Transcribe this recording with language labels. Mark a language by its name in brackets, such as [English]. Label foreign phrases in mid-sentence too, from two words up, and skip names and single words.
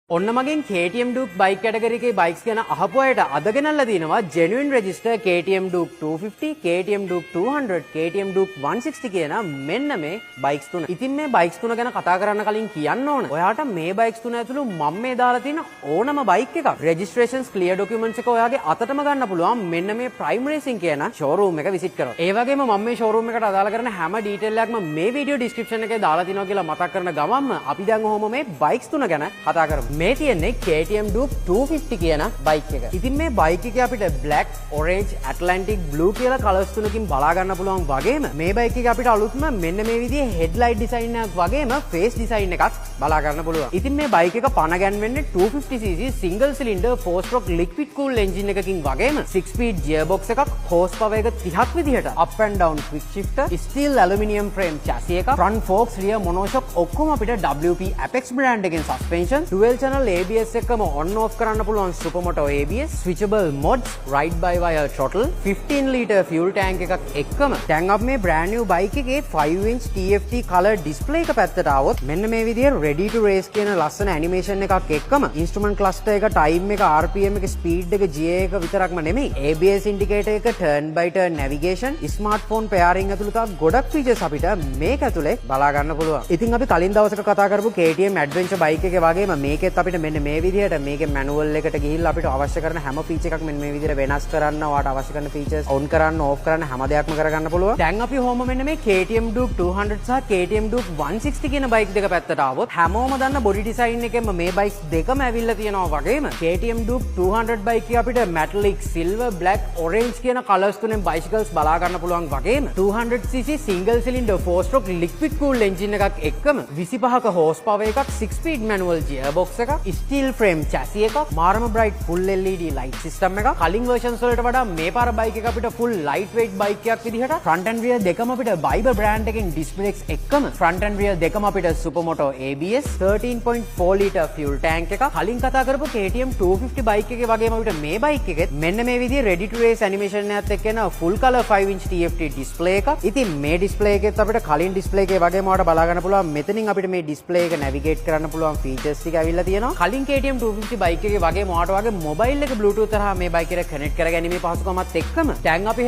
[Sinhala] ඔන්න මගෙන් KTM Duke [English] bike category [Sinhala] එකේ bikes ගැන අහපු අයට අද ගෙනල්ලා දිනවා [English] genuine register [Sinhala] KTM Duke 250, KTM Duke 200, KTM Duke 160 කියන මෙන්න මේ bikes තුන. ඉතින් මේ bikes තුන ගැන කතා කරන්න කලින් කියන්න ඕන. ඔයාට මේ bikes තුන ඇතුළු මම මේ දාලා තියෙන ඕනම bike එකක් [English] registrations clear documents [Sinhala] එක ඔයාගේ අතටම ගන්න පුළුවන් මෙන්න මේ Prime Racing කියන showroom එක visit කරොත්. ඒ වගේම මම මේ showroom එකට අදාළ කරන හැම detail එකක්ම මේ [English] video description [Sinhala] එකේ දාලා තිනවා කියලා මතක් කරන ගමන්ම අපි දැන් ඔහොම මේ bikes තුන ගැන කතා කරමු. මේ තියෙන්නේ KTM Duke 250 කියන බයික් එක. ඉතින් මේ බයික් එකේ අපිට [English] black, orange, Atlantic blue [Sinhala] කියලා කලර්ස් තුනකින් බලා ගන්න පුළුවන් වගේම මේ බයික් එකේ අපිට අලුත්ම මෙන්න මේ විදිහේ [English] headlight design [Sinhala] එකක් වගේම [English] face design [Sinhala] එකක් බලා ගන්න පුළුවන්. ඉතින් මේ බයික් එක පණ ගැන්වෙන්නේ [English] 250cc single cylinder 4-stroke liquid cooled engine [Sinhala] එකකින් වගේම [English] 6-speed gearbox [Sinhala] එකක්, horsepower එක 30ක් විදිහට, [English] up and down quick shifter, steel aluminium frame [Sinhala] chassis එකක්, [English] front forks, rear monoshock [Sinhala] ඔක්කොම අපිට WP Apex brand එකෙන් [English] suspension, dual channel ABS [Sinhala] එකම [English] on off [Sinhala] කරන්න පුළුවන් [English] supermoto ABS, switchable mods, ride by wire throttle, 15 litre fuel tank [Sinhala] එකක් එක්කම දැන් අපි මේ [English] brand new bike [Sinhala] එකේ [English] 5-inch TFT color display [Sinhala] එක පැත්තට ආවොත් මෙන්න මේ විදිහේ [English] ready to race [Sinhala] කියන ලස්සන animation එකක් එක්කම [English] instrument cluster [Sinhala] එක, time එක, RPM එක, speed එක, GA එක විතරක්ම නෙමෙයි [English] ABS indicator [Sinhala] එක, [English] turn by turn navigation, smartphone pairing [Sinhala] ඇතුළු තව ගොඩක් features අපිට මේක ඇතුලේ බලා ගන්න පුළුවන්. ඉතින් අපි කලින් දවසක කතා කරපු KTM [English] adventure bike [Sinhala] එකේ වගේම මේකෙත් අපිට මෙන්න මේ විදිහට මේකේ manual එකට ගිහිල්ලා අපිට අවශ්‍ය කරන හැම feature එකක් මෙන්න මේ විදිහට වෙනස් කරන්න, ඔයාට අවශ්‍ය කරන [English] features on [Sinhala] කරන්න, off කරන්න හැම දෙයක්ම කරගන්න පුළුවන්. දැන් අපි හොම මෙන්න මේ KTM Duke 200 සහ KTM Duke 160 කියන බයික් දෙක පැත්තට ආවොත් හැමෝම දන්න [English] body design [Sinhala] එකෙන්ම මේ බයික්ස් දෙකම ඇවිල්ලා තියෙනවා වගේම KTM Duke 200 බයික් එකේ අපිට [English] metallic, silver, black, orange [Sinhala] කියන colours තුනෙන් bicycles බලා ගන්න පුළුවන් වගේම [English] 200cc single cylinder 4-stroke liquid cooled engine [Sinhala] එකක් එක්කම 25ක horsepower එකක්, [English] 6-speed manual gearbox [Sinhala] එකක්, [English] steel frame chassis [Sinhala] එකක්, මාරම [English] bright full LED light system [Sinhala] එකක්. කලින් versions වලට වඩා මේ පාර බයික් එක අපිට [English] full lightweight [Sinhala] බයික් එකක් විදිහට [English] front and rear [Sinhala] දෙකම අපිට Viber brand එකෙන් [English] disc brakes [Sinhala] එක්කම [English] front and rear [Sinhala] දෙකම අපිට [English] supermoto ABS, 13.4 litre fuel tank [Sinhala] එකක්. කලින් කතා කරපු KTM 250 බයික් එකේ වගේම අපිට මේ බයික් එකෙත් මෙන්න මේ විදිහේ [English] ready to race animation [Sinhala] එකත් එක්ක එන [English] full color 5-inch TFT display [Sinhala] එකක්. ඉතින් මේ display එකෙත් අපිට කලින් display එකේ වගේම ඔයාලට බලා ගන්න පුළුවන් මෙතනින් අපිට මේ display එක navigate කරන්න පුළුවන් features ටික ඇවිල්ලා තියෙනවා. කලින් KTM 250 බයික් එකේ වගේ මොකට වගේ මොබයිල් එක Bluetooth හරහා මේ බයික් එකට කනෙක්ට් කරගැනීමේ පහසුකමත් එක්කම දැන් අපි